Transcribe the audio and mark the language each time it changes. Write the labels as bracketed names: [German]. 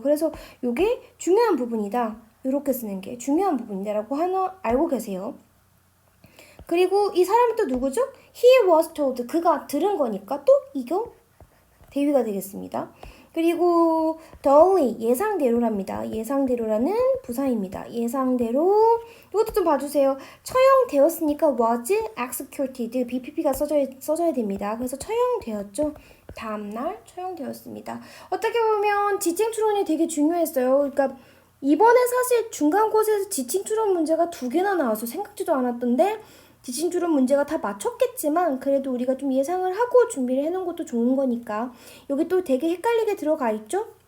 [Korean] 그래서 이게 중요한 부분이다. 이렇게 쓰는 게 중요한 부분이다라고 하나 알고 계세요. 그리고 이 사람은 또 누구죠? [English] He was told. [Korean] 그가 들은 거니까 또 이거 대위가 되겠습니다. 그리고 duly 예상대로랍니다. 예상대로라는 부사입니다. 예상대로 이것도 좀 봐주세요. 처형되었으니까 [English] was executed. [Korean] BPP가 써져야 됩니다. 그래서 처형되었죠. 다음날 처형되었습니다. 어떻게 보면 지칭 추론이 되게 중요했어요. 그러니까 이번에 사실 중간고사에서 지칭 추론 문제가 2개나 나와서 생각지도 않았던데 지칭 추론 문제가 다 맞췄겠지만 그래도 우리가 좀 예상을 하고 준비를 해놓은 것도 좋은 거니까 여기 또 되게 헷갈리게 들어가 있죠?